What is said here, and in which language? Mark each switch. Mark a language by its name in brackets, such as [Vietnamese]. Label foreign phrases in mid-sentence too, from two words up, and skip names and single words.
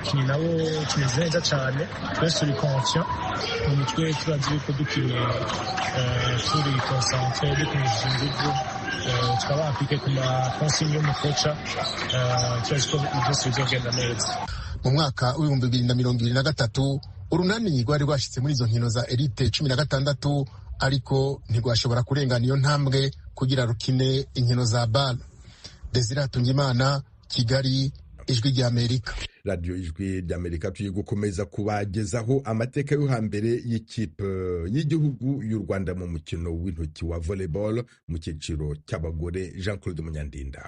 [Rundi] Kini nabo tumeze neza cyane, twese turi conscient mu mitwe, turazi yuko dukine turi concentré, dukomeje ingufu, tukaba apike ku ma consigne y'umukoca, turazi ko byose bizogenda neza. Mu mwaka w'ibihumbi 2023 urunani rwari rwashitse muri izo nkino za Elite 16, ariko ntigwashobora kurengana iyo ntambwe kugira rukine inkino za BAL. Desire Tungimana, Kigali, Ijwi rya Amerika. Radio Ijwi rya Amerika tugiye gukomeza kubagezaho amateka yo hambere y'ikipe y'igihugu y'u Rwanda mu mukino w'intoki wa volleyball mu cyiciro cy'abagore. Jean Claude Munyandinda.